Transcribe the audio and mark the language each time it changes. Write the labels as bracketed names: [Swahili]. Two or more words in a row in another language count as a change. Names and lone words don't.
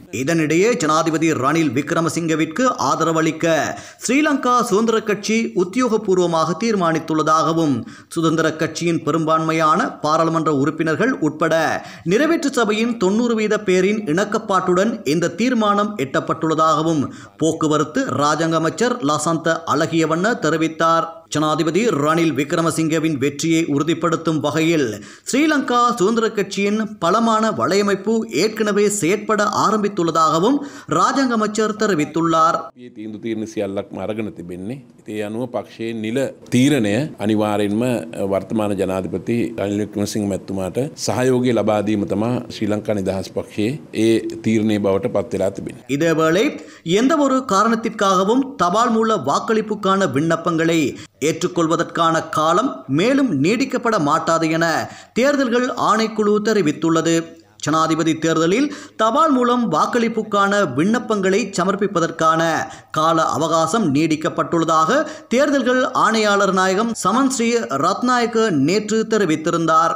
[Tamil] இதனிடையே ஜனாதிபதி ரணில் விக்ரமசிங்கவிற்கு ஆதரவளிக்க ஸ்ரீலங்கா சுதந்திர கட்சி உத்தியோகபூர்வமாக தீர்மானித்துள்ளதாகவும் சுதந்திர கட்சியின் பெரும்பான்மையான பாராளுமன்ற உறுப்பினர்கள் உட்பட நிறைவேற்று சபையின் 90% பேரின் இணக்கப்பாட்டுடன் இந்த தீர்மானம் எட்டப்பட்டுள்ளதாகவும் போக்குவரத்து ராஜாங்க அமைச்சர் லசந்த அழகியவண்ண தெரிவித்தார். ஜனாதிபதி ரணில் விக்ரமசிங்கவின் வெற்றியை உறுதிப்படுத்தும் வகையில் ஸ்ரீலங்கா சுதந்திர கட்சியின் பலமான வலையமைப்பு ஏற்கனவே செயற்பட ஆரம்பித்துள்ளதாகவும் ராஜாங்க அமைச்சர் தெரிவித்துள்ளார். [Sinhala] පක්ෂයේ නිල තීරණය අනිවාර්යෙන්ම වර්තමාන ජනාධිපති රනිල් වික්‍රමසිංහ මැතිතුමාට සහයෝගය ලබා දීම තමයි ශ්‍රී ලංකා නිදහස් පක්ෂයේ ඒ තීරණය බවට පත් වෙලා තිබෙනවා. [Tamil] இதேவேளை எந்த ஒரு காரணத்திற்காகவும் தபால் மூல வாக்களிப்புக்கான விண்ணப்பங்களை ஏற்றுக்கொள்வதற்கான காலம் மேலும் நீடிக்கப்பட மாட்டாது என தேர்தல்கள் ஆணைக்குழு தெரிவித்துள்ளது. ஜனாதிபதி தேர்தலில் தபால் மூலம் வாக்களிப்புக்கான விண்ணப்பங்களை சமர்ப்பிப்பதற்கான கால அவகாசம் நீடிக்கப்பட்டுள்ளதாக தேர்தல்கள் ஆணையாளர் நாயகம் சமன் ஸ்ரீ ரத்நாயக்க நேற்று தெரிவித்திருந்தார்.